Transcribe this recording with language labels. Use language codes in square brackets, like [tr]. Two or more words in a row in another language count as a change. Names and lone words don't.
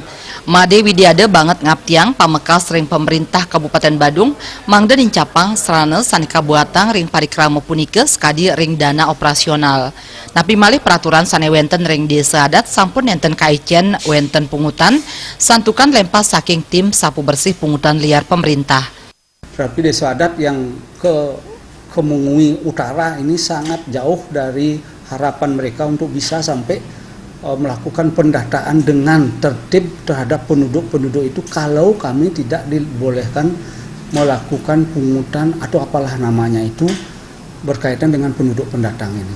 [ban] Made Widiade banget ngaptiang pamekas ring pemerintah Kabupaten Badung mangda nincapang serana sane kabuatang ring parikramo punike skadi ring dana operasional. Napi malih peraturan sane wenten ring desa adat sampun nenten kaicen wenten pungutan santukan lempas saking [id] tim sapu bersih pungutan liar pemerintah. Tapi desa adat yang ke Mengui Utara ini sangat jauh dari harapan mereka untuk bisa sampai melakukan pendataan dengan tertib terhadap penduduk-penduduk itu kalau kami tidak dibolehkan melakukan pungutan atau apalah namanya itu berkaitan dengan penduduk pendatang ini.